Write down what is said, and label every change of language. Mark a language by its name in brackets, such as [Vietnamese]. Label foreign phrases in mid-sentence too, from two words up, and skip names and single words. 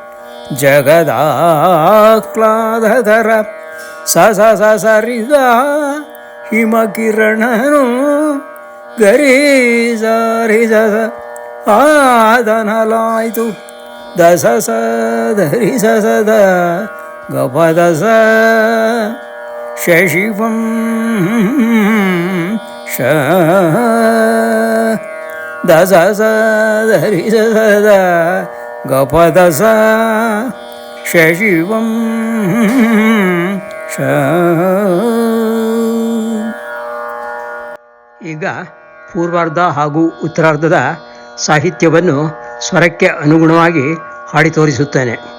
[Kannada] ಜಗದಾಹ್ಲಾದಧರ ಸ ಸ ಸ ಸ ರಿ ಗ ಹಿಮಕಿರಣನು ಗರಿ ಸ ರಿ ಸ ಸ ಆದನಲಾಯ್ತು ದ ಸ ಸ ದ ರಿ ಸ ಸ ದ ಗ ಪ ದ ಸ ಶಶಿವಂ ಶ ದ ಸ ಸ ದ ರಿ ಸ ಸ ದ ಗ ಪ ದ ಸ ಶಶಿವಂ ಶ. ಈಗ ಪೂರ್ವಾರ್ಧ ಹಾಗೂ ಉತ್ತರಾರ್ಧದ ಸಾಹಿತ್ಯವನ್ನು ಸ್ವರಕ್ಕೆ ಅನುಗುಣವಾಗಿ ಹಾಡಿ ತೋರಿಸುತ್ತೇನೆ.